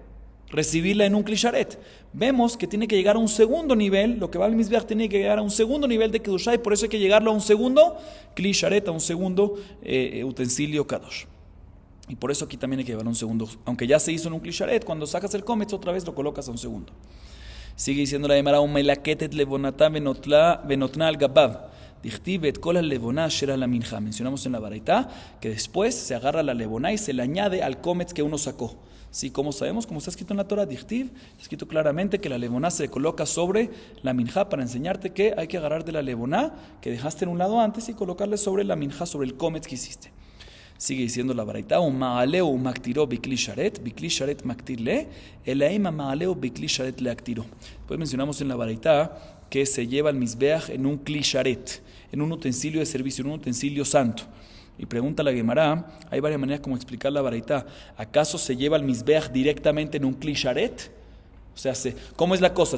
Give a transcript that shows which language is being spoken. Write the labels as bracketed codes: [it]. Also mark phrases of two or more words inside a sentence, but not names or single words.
[es] Recibirla en un [he] כלי שרת. [es] Vemos que tiene que llegar a un segundo nivel, lo que va al mizbeach tiene que llegar a un segundo nivel de kedushá, y por eso hay que llegarlo a un segundo [he] כלי שרת, [es] a un segundo utensilio kadosh. Y por eso aquí también hay que llevarlo a un segundo, aunque ya se hizo en un [he] כלי שרת, [es] cuando sacas el kometz otra vez lo colocas a un segundo. Sigue diciendo la Gemara, [he] ומלקט את לבונתה ונותן על גביו. [es] Mencionamos en la baraitá que después se agarra la levoná y se le añade al kometz que uno sacó. Sí, como sabemos, como está escrito en la Torah, dichtiv, está escrito claramente que la levoná se coloca sobre la minjá para enseñarte que hay que agarrar de la levoná que dejaste en un lado antes y colocarle sobre la minjá, sobre el kometz que hiciste. Sigue diciendo la baraitá, [he] ומעלהו מקטירו בכלי שרת מקטירו, אלא אימא מעלהו בכלי שרת להקטירו. [es] Después mencionamos en la baraitá que se lleva el mizbeach en un [he] כלי שרת, [es] en un utensilio de servicio, en un utensilio santo. Y pregunta la Gemara, hay varias maneras como explicar la baraitá. ¿Acaso se lleva el mizbeach directamente en un [he] כלי שרת? [es] O sea, ¿cómo es la cosa?